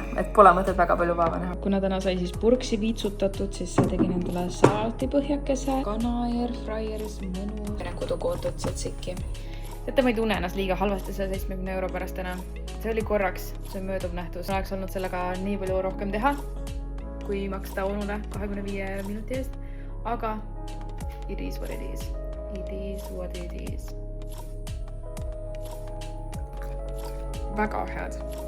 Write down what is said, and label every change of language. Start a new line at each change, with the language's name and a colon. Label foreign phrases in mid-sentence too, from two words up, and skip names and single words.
Estonian: Et pole mõtet väga palju vaeva näha. Kuna täna sai siis purksi viitsutatud, siis tegin endale salatipõhjakese. Kana airfryeris mõnu. Kodukootud tzatziki. Teate, ma ei tunne ennast liiga halvasti selle 70 euro pärast täna. See oli korraks, see möödub nähtus. Oleks olnud sellega nii palju rohkem teha, kui maksta onule 25 minuti eest.
English: Aga it is what it is. It is what it is.
Estonian: Väga head.